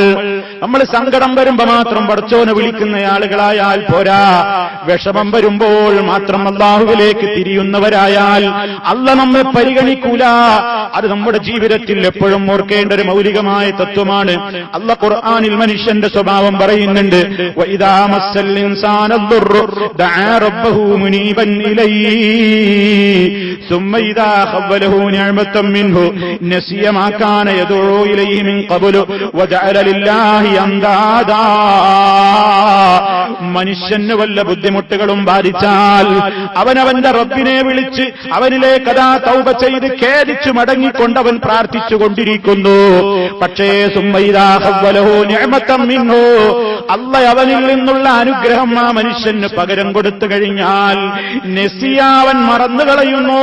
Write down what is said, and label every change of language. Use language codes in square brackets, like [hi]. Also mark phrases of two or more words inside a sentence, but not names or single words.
[ml] സങ്കടം വരുമ്പോ മാത്രം പടച്ചോനെ വിളിക്കുന്ന ആളുകളായാൽ പോരാ, വിഷമം വരുമ്പോൾ മാത്രം അല്ലാഹുവിലേക്ക് തിരിയുന്നവരായാൽ അല്ലാഹ് നമ്മെ പരിഗണിക്കൂല. അത് നമ്മുടെ ജീവിതത്തിൽ എപ്പോഴും ഓർക്കേണ്ട ഒരു മൗലികമായ തത്വമാണ്. അല്ലാഹ് ഖുർആനിൽ മനുഷ്യന്റെ സ്വഭാവം പറയുന്നുണ്ട്, [ar] وإذا مس الإنسان ضر دعا ربه منيبا إليه ثم إذا خوله نعمة منه نسي ما كان يدعو إليه من قبل وجعل لله أندادا. [ml] മനുഷ്യന് വല്ല ബുദ്ധിമുട്ടുകളും ബാധിച്ചാൽ അവനവന്റെ റബ്ബിനെ വിളിച്ച് അവനിലേക്ക് അതാ തൗബ ചെയ്ത് ഖേദിച്ചു മടങ്ങിക്കൊണ്ടവൻ പ്രാർത്ഥിച്ചുകൊണ്ടിരിക്കുന്നു. പക്ഷേ [ar] ثم إذا خوله نعمة منه, [ml] അല്ലാഹ് അവനിൽ നിന്നുള്ള അനുഗ്രഹം ആ മനുഷ്യന് പകരം കൊടുത്തു കഴിഞ്ഞാൽ നസിയാവൻ മറന്നു കളയുന്നു.